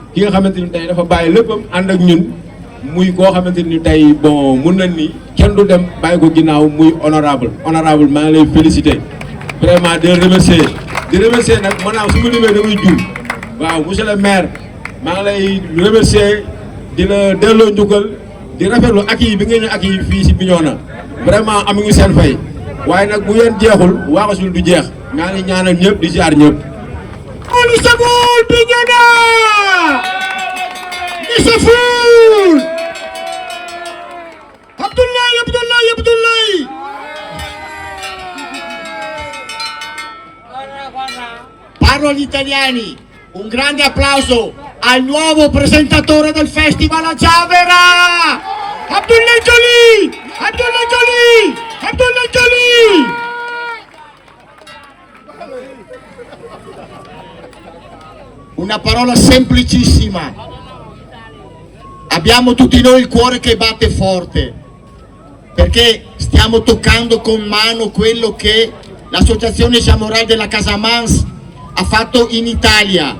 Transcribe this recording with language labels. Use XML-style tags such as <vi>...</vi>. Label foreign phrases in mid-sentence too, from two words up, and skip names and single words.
<wo>ki nga xamante ni tey dafa bàyyi léppam ànd ak ñun muy koo xamante ni tey bon mun nañ ni kenn du dem bàyyi ko ginnaaw muy honorable maa ngi lay féliciter vraiment di remercier nag maanaam su ma limee damay juum waaw</wo> <fr>monsieur le maire</fr> <wo>maa ngi lay remercier di la delloo njukkal di rafetlu accueil bi ngeen ñu accueil fii si Bignona vraiment amuñu seen fay waaye nag bu yéen jeexul waaxasul du jeex maa ngi ñaanal ñëpp di ziar ñëpp. Olu Sagol Bignona Issafoul Abdoulaye</wo> <it>Parlo agli italiani, un grande applauso al nuovo presentatore del festival a Giavera, Abdoulaye Dioli. Una parola semplicissima, abbiamo tutti noi il cuore che batte forte, perché stiamo toccando con mano quello che l'associazione Jamoral della Casamance ha fatto in Italia.</it>